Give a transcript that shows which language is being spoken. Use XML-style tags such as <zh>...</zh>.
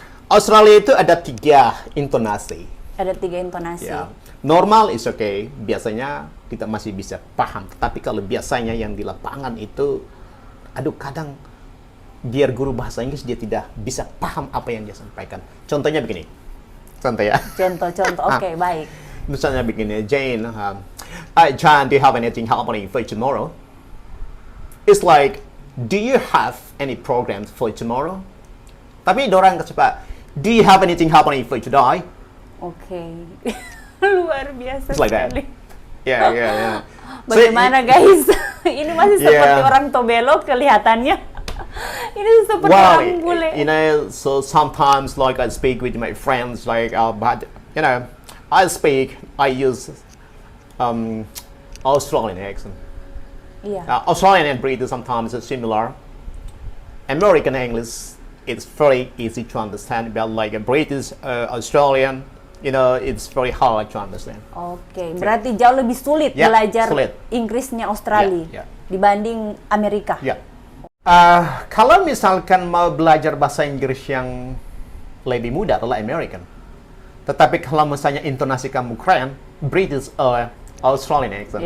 <id>Australia itu ada 3 intonasi. Ada 3 intonasi.</id> <en>Normal is okay,</en> <id>biasanya kita masih bisa paham. Tapi kalau biasanya yang di lapangan itu, kadang biar guru bahasa Inggris dia tidak bisa paham apa yang dia sampaikan. Contohnya begini. Contoh ya. Contoh. Oke, baik. Misalnya begini,</id> <en>Jane, John, do you have anything happening for tomorrow? It's like, do you have any programs for tomorrow?</en> <id>Tapi orang cepat,</id> <en>do you have anything happening for today?</en> <id>Oke. Luar biasa</id> <en>It's like</en> <id>sekali.</id> <en>Yeah.</en> <id>Bagaimana guys? Ini masih seperti orang Tobelo kelihatannya. Ini seperti orang bule.</id> <en>You know, so sometimes like I speak with my friends, like, but you know, I use Australian accent. Australian and British sometimes are similar. American English, it's very easy to understand, but like a British, Australian, you know, it's very hard to understand.</en> <id>Oke, berarti jauh lebih sulit belajar Inggrisnya Australia dibanding Amerika. Kalau misalkan mau belajar bahasa Inggris yang lebih mudah adalah American. Tetapi kalau misalnya intonasi kamu keren,</id> <en>British or Australian accent.</en>